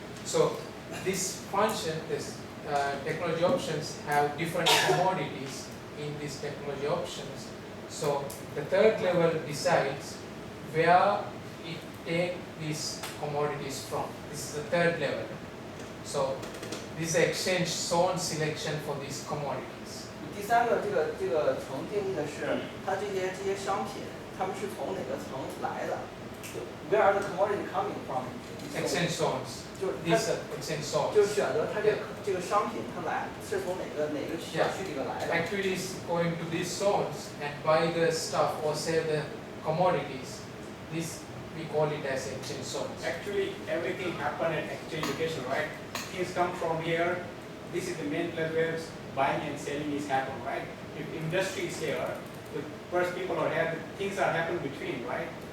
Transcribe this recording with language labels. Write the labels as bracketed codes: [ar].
[en] So this function, this technology options have different commodities in these technology options. So the third level decides where it take these commodities from. This is the third level. So this is exchange zone selection for these commodities. [zh] 第三个这个层定义的是它这些商品，它们是从哪个层来的？ [en] Where are the commodity coming from? Exchange zones. [zh] 就是 [en] These are exchange zones. [zh] 就选择它这个商品它来是从哪个小区里边来的。 [en] Activities going to these zones and buy the stuff or sell the commodities. This we call it as exchange zones. Actually, everything happen at exchange location, right? Things come from here. This is the main place where buying and selling is happen, right? If industry is here, the first people are here, things are happen between, right?